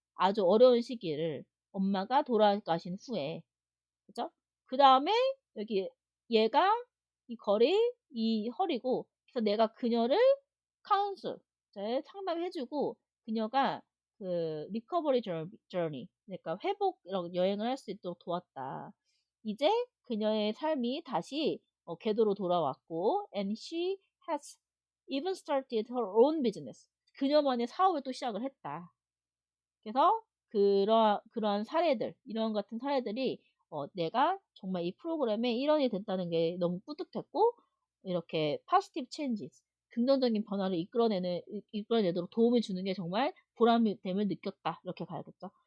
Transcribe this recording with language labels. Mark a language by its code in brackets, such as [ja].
[ko] 아주 어려운 시기를 엄마가 돌아가신 후에. 그죠? 그 다음에 여기 얘가 이 거리 이 허리고 그래서 내가 그녀를 카운슬 상담해주고 그녀가 그 리커버리 저니 그러니까 회복 이런 여행을 할 수 있도록 도왔다. 이제 그녀의 삶이 다시 궤도로 돌아왔고 [en] and she has even started her own business. [ko] 그녀만의 사업을 또 시작을 했다. 그래서 그러한 사례들, 이런 같은 사례들이 내가 정말 이 프로그램의 일원이 됐다는 게 너무 뿌듯했고 이렇게 [en] positive changes, [ko] 긍정적인 변화를 이끌어내도록 도움을 주는 게 정말 보람됨을 느꼈다. 이렇게 가야겠죠.